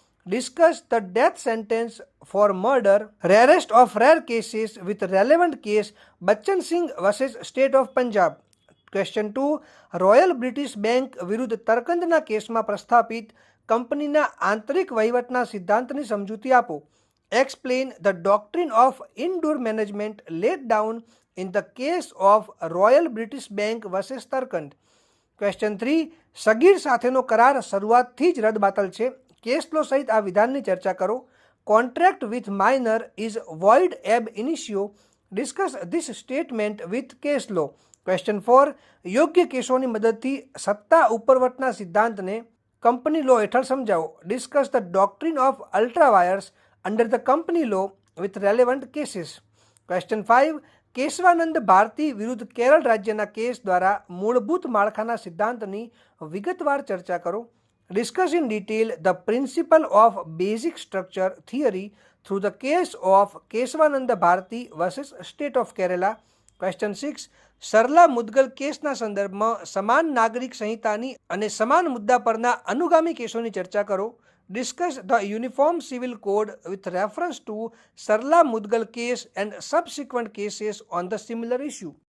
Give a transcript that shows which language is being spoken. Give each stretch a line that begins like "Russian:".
English: Discuss the death sentence for murder, rarest of rare cases with relevant case Bachan Singh versus state of Punjab. Question 2.
Gujarati: Royal British bank વિરુદ્ધ તરકંદના કેસમાં પ્રસ્થાપિત કંપનીના આંતરિક વહીવટના સિદ્ધાંતની સમજૂતી આપો.
English: Explain the doctrine of indoor management laid down in the case of Royal British Bank versus Tarkand. Question 3.
Gujarati: સગીર સાથેનો કરાર શરૂઆતથી જ રદબાતલ છે. કેસ લો સહિત આ વિધાનની ચર્ચા કરો.
English: Contract with minor is void ab initio. Discuss this statement with case law. Question 4.
Gujarati: યોગ્ય કેસોની મદદથી સત્તા ઉપરવટના સિદ્ધાંતને કંપની લો હેઠળ સમજાવો.
English: Discuss the doctrine of ultra wires under the company law with relevant cases. Question 5.
Gujarati: Keshavananda Bharati વિરુદ્ધ કેરળ રાજ્યના કેસ દ્વારા મૂળભૂત માળખાના સિદ્ધાંતની વિગતવાર ચર્ચા કરો.
English: Discuss in detail the principle of basic structure theory through the case of Kesavananda Bharati versus state of Kerala. Question 6.
Gujarati: Sarla મુદ્ગલ કેસના સંદર્ભમાં સમાન નાગરિક સંહિતાની અને સમાન મુદ્દા પરના અનુગામી કેસોની ચર્ચા કરો.
English: Discuss the Uniform Civil Code with reference to Sarla Mudgal case and subsequent cases on the similar issue.